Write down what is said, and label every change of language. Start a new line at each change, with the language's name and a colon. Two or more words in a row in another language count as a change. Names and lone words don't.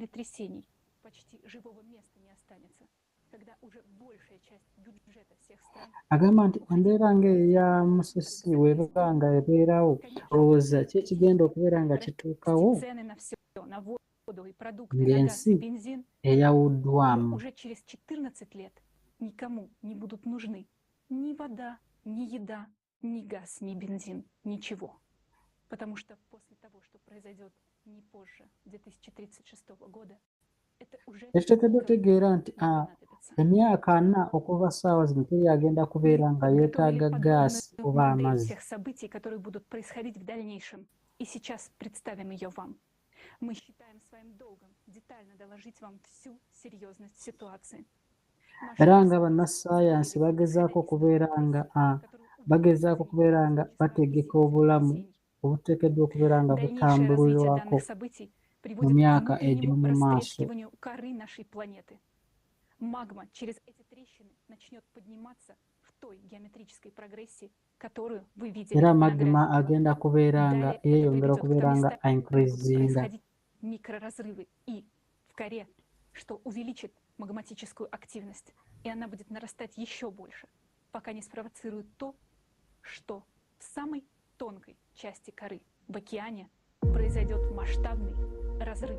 Ganda: Agamba nti embeera ng'eyo ya musisi bw'eba nga ebeerawo, olowooza ki ekigenda okubeera nga kituukawo ng'ensi eyawuddwamu.
Russian: Никому не будут нужны ни вода, ни еда, ни газ, ни бензин, ничего. Потому что после того, что произойдет не позже 2036 года, это уже...
Ganda: Ekiteekeddwa otegeera nti emyaka 4 okuva ssaawa zino teri agenda kubeera nga yeetaaga gaasi oba amazzi.
Russian: Всех событий, которые будут происходить в дальнейшем. И сейчас представим ее вам. Мы считаем своим долгом детально доложить вам всю серьезность ситуации.
Ganda: Era nga bannassaayansi bagezaako okubeera nga bategeka obulamu obuteekeddwa okubeera nga butambulirwako mu myaka egy'omu maaso.
Russian: Магма через эти трещины начнет подниматься в той геометрической прогрессии, которую вы видели.
Ganda: Era magma agenda kubeera nga yeeyongera okubeera nga increasinga.
Russian: Микроразрывы и в коре, что увеличит магматическую активность, и она будет нарастать еще больше, пока не спровоцирует то, что в самой тонкой части коры, в океане, произойдет масштабный разрыв.